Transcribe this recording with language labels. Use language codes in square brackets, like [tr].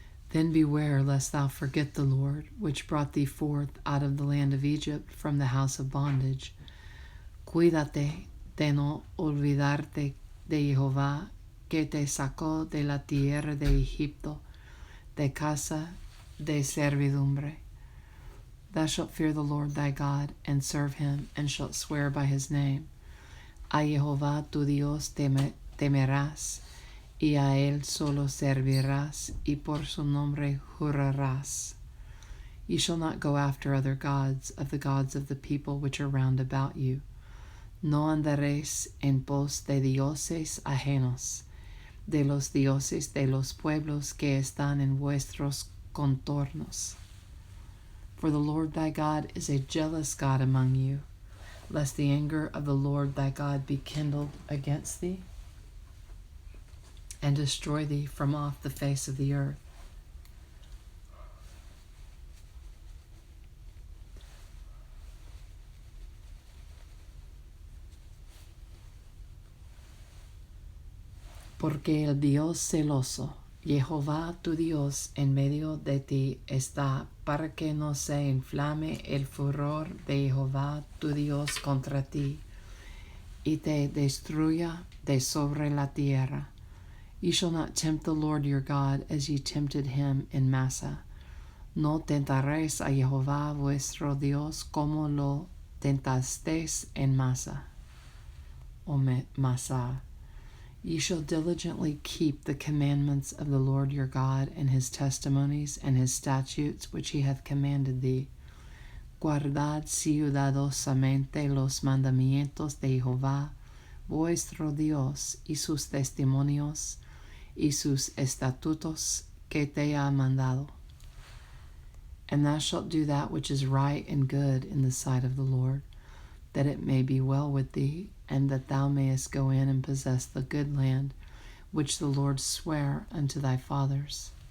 [en] Then beware lest thou forget the Lord, which brought thee forth out of the land of Egypt from the house of bondage. [es] Cuídate de no olvidarte de Jehová, que te sacó de la tierra de Egipto, de casa de servidumbre. [en] Thou shalt fear the Lord thy God, and serve him, and shalt swear by his name. [es] A Jehová tu Dios temerás, y a él solo servirás, y por su nombre jurarás. [en] Ye shall not go after other gods of the people which are round about you. [es] No andaréis en pos de dioses ajenos, de los dioses de los pueblos que están en vuestros contornos. [en] For the Lord thy God is a jealous God among you, lest the anger of the Lord thy God be kindled against thee, and destroy thee from off the face of the earth. [es] Porque el Dios celoso, Jehová tu Dios, en medio de ti está, para que no se inflame el furor de Jehová tu Dios contra ti, y te destruya de sobre la tierra. [en] Ye shall not tempt the Lord your God as ye tempted him in Massa. [es] No tentaréis a Jehová vuestro Dios como lo tentasteis en Massa. O Massa. [en] Ye shall diligently keep the commandments of the Lord your God, and his testimonies and his statutes which he hath commanded thee. [es] Guardad cuidadosamente los mandamientos de Jehová vuestro Dios, y sus testimonios, y sus estatutos que te ha mandado. [en] And thou shalt do that which is right and good in the sight of the Lord, that it may be well with thee, and that thou mayest go in and possess the good land which the Lord sware unto thy fathers.